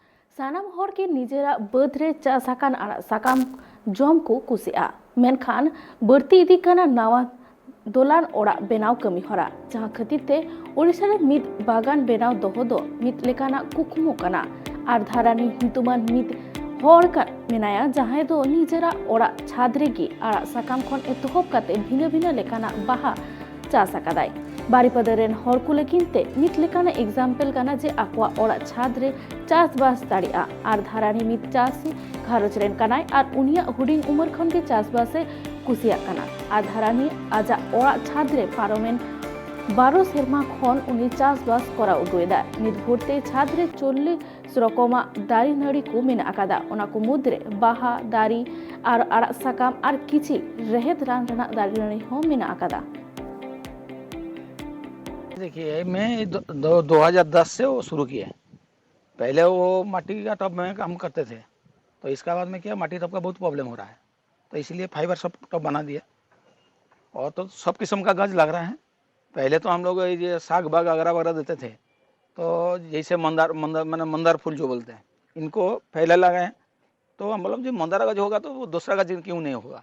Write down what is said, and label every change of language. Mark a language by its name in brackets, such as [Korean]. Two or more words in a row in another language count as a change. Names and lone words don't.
[Santali] सानाम हर के निजेरा बाद रे चास आकान आड़ाग साकाम जम को कुसिया मेनखान बढ़ती इदी काना नावा दोलान ओड़ाग बेनाव कमी हरा जहां खातिर ते ओडिशा रे मिद बागान बेनाव दोहो दो मिद लेकाना कुकमु काना आर धारानी हितुमान मिद हर का मेनाया जहां दो निजेरा ओड़ाग छाद रेगी आड़ाग साकाम खन एतोहब काते भिना भिना लेकाना बाहा चास आकादाय बारीपदा रेन हर को लेकिनते मिद लेकाना एग्जाम्पल काना जे आकवा ओड़ाग छाद रे चासबास दाड़िया आर धारानी मिद चासी घारोज रेन कानाय आर उनिया हुडिंग उमर खन के चासबासे कुसिया काना आर धारानी आजा ओड़ाग छाद रे पारोमेन 12 सेरमा खन उनी चासबास करा उगुएदा मिद भोरते छाद रे 40 रकमा दारी नाड़ी को मेना आकादा ओना को मुद्रे बाहा दारी आर आड़ाग साकाम आर किछि रेहेद रान रना दारी नाड़ी हो मेना आकादा। [Hindi] देखिए मैं 2010 से वो शुरू किया। पहले वो माटी का टब में काम करते थे, तो इसका बाद में क्या माटी टब का बहुत प्रॉब्लम हो रहा है, तो इसलिए फाइबर सब टब बना दिया। और तो सब किस्म का गज लग रहा है। पहले तो हम लोग ये साग बाग वगैरह देते थे, तो जैसे मंदार मंदार मैंने मंदार फूल जो बोलते हैं, इनको पहले लगाए, तो हम मतलब जो मंदार गज होगा तो वो दूसरा गज क्यों नहीं होगा।